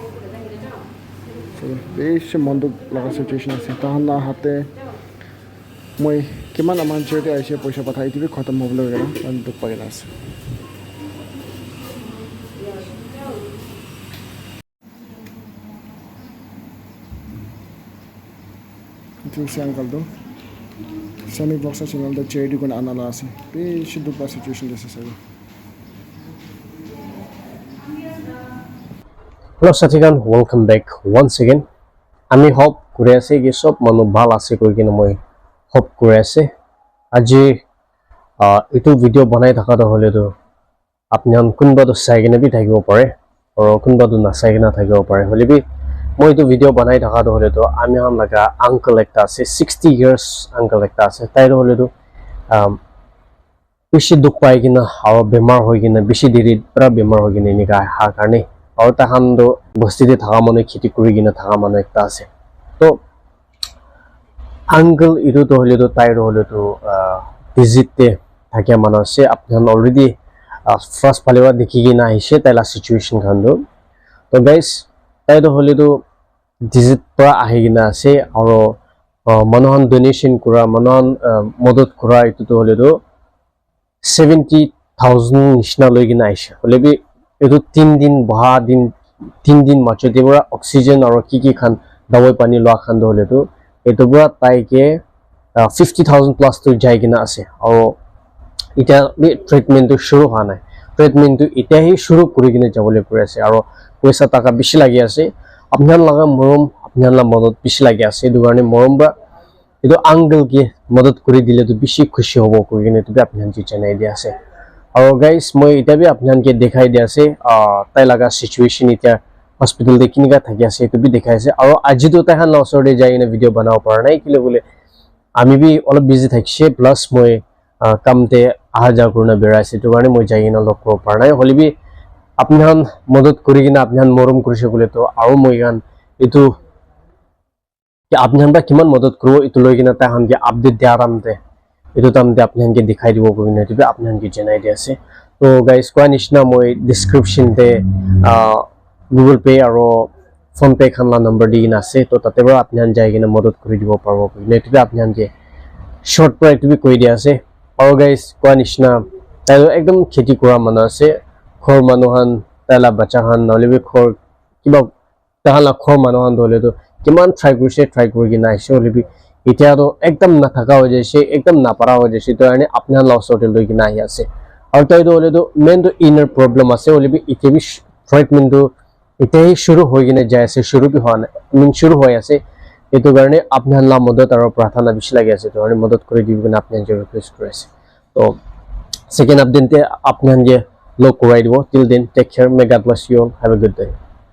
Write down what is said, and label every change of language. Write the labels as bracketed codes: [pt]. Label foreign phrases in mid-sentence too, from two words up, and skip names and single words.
[nag] বেশি মন্দুক লাগা সিচুয়েশন আছে তাহান না হাতে মই কিমান আমান চেতে আইছে পয়সা পাঠাই দিবি খতম হবলে গেল আমি দুঃখ পাই না আছে Itu uncle do. Semi box channel the charity kon anala ase. Beshi dukha situation dese sabi. [en] Hello Satigan, welcome back once again. [nag] Ami hope kure ase ki sob manu bhal ase koi kina moi hope kure ase. Aji itu video banai thaka to hole to apni han kunba to sai kina bi thakibo pare aur kunba to na sai kina thakibo pare hole bi moi itu video banai thaka to hole to ami han laga uncle ekta ase 60 years uncle ekta ase tai to hole to bishi dukh pai kina aur bemar hoi kina bishi diri pura bemar hoi kina ni ka ha karne aur ta han do bosti de thaka manu khiti kuri kina thaka manu ekta ase to uncle itu to hole to tai to hole to visit te thakya manu ase apni han already first palewa dekhi kina aise tai la situation khan do to guys tai to hole to visit pra ahi kina ase aur manohan donation kura manohan modot kura itu to hole to 70,000 nishna loi kina aise hole bi etu 3 din baha din 3 din macho de pura oxygen aur ki khan dawai pani lwa khan do hole to etu pura tai ke 50,000 plus to jai kina ase aur ita bi treatment to shuru ha nai treatment to ita hi shuru kuri kina jabole pure ase aur paisa taka bishi lagi ase apnan laga morom apnan la modot bishi lagi ase edu garne morom ba edu uncle ki modot kuri dile to bishi khushi hobo kuri kina to bi apnan ji janai dia ase aur guys moi ita bi apnan ke dekhai dia ase tai laga situation ita hospital de kinika thaki ase to bi dekhai ase aur aji to tai han la osor de jai na video banao par nai kile bole ami bi olop busy thakse plus moi kamte aha ja kurna berai ase to garne moi jai na lok kro par nai holi bi apni han modot kuri kina apni han morom kurise bole to aru moi gan itu ki apni han ba kiman modot kro itu loi kina ta han ke update dia ramte itu tamte apni han ke dikhai dibo kuri na to bi apni han ke janai dia ase to guys kwa nishna moi description te Google Pay aro phone pay khan la number di kina ase to tate ba apni han jai kina modot kuri dibo parbo kuri na to bi apni han ke short pra itu bi koi dia ase aur guys kwa nishna tai ekdom kheti kura mana ase khor manuhan tala bacha han nole bi khor kiba tahala khor manuhan dole to kiman try kuri kina aise hole bi etia to ekdom na thaka ho jaise ekdom na para ho jaise to ane apna la hotel loi kina ahi ase aur tai to hole to main to [en] inner problem [nag] ase hole bi etia bi treatment to etia hi shuru hoi kina jai ase shuru bi hoana shuru hoi ase etu garne apna la modot aro prathana bishi lagi ase to ane modot kori dibi na apna je request kore ase to [en] second update [nag] te apna je log kurai dibo [en] till then take care may God bless you all have a good day